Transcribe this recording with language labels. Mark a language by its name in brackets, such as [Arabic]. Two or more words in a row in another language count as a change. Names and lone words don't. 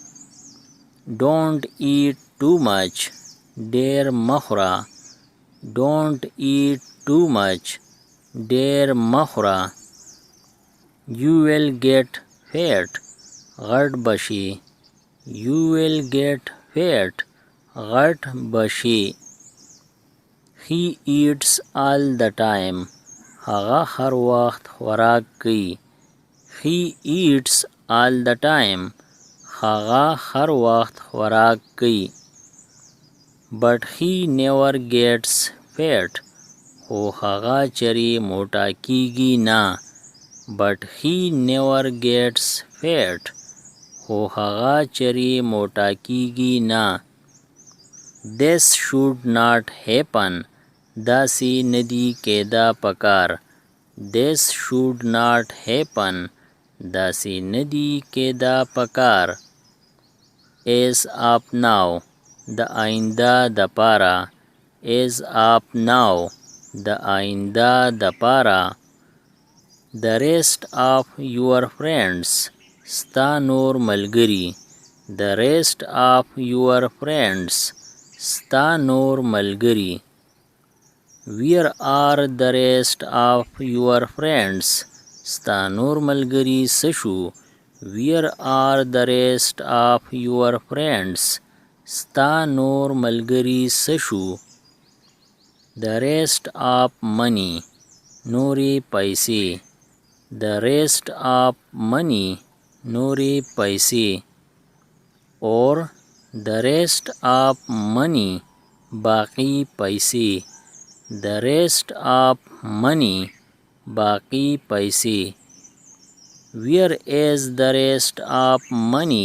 [English] Don't eat too much. [Pashto] ډېر مه خوره. [English] Don't eat too much. [Pashto] ډېر مه خوره. [English] You will get fat. [Pashto] غټ به شي. [English] You will get fat. [Pashto] غټ به شي. [English] He eats all the time. [Pashto] هغه هر وخت خوراک کوي. [English] He eats all the time. [Pashto] هغه هر وخت خوراک کوي. [English] But he never gets fat. [Pashto] خو هغه چېرې موټا کیږي نه. [English] but he never gets fat. [Pashto] خو هغه چری موټا کیږي نه. [English] This should not happen. [Pashto] داسې ندی کېدا پکار. [English] This should not happen. [Pashto] داسې ندی کېدا پکار. [English] As of now. [Pashto] د آئنده د پاره. [English] As of now. [Pashto] د آئنده د پاره. [English] The rest of your friends. [Pashto] ستا نور ملګری. [English] The rest of your friends. [Pashto] ستا نور ملګری. [English] Where are the rest of your friends? [Pashto] ستا نور ملګری څه شو؟ [English] Where are the rest of your friends? [Pashto] ستا نور ملګری څه شو؟ [English] The rest of money. [Pashto] نورې پیسې. [English] The rest of money. [Pashto] نورې پیسې. [English] Or the rest of money. [Pashto] باقی پیسې. [English] The rest of money. [Pashto] باقی پیسې. [English] Where is the rest of money?